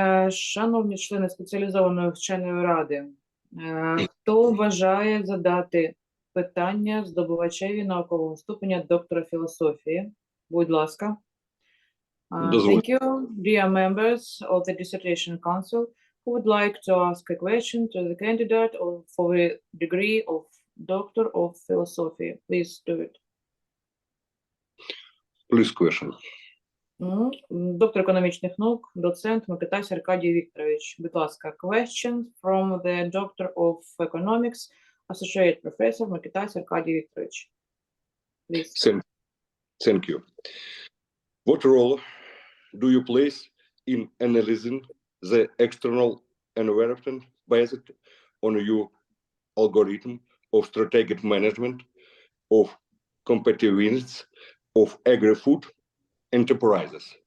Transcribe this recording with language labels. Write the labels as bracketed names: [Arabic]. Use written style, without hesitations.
[Ukrainian] Шановні члени спеціалізованої вченої ради, хто бажає задати питання здобувачеві наукового ступеня доктора філософії? Будь ласка. [English] Thank you, dear members of the Dissertation Council, who would like to ask a question to the candidate for the degree of Doctor of Philosophy. Please do it. Please question. [Ukrainian] Доктор економічних наук, доцент Микитась Аркадій Вікторович. Будь ласка, [English] question from the Doctor of Economics, Associate Professor Микитась Аркадій Вікторович. Please. Thank you. What role do you place in analyzing the external environment based on your algorithm of strategic management of competitiveness of agri-food enterprises?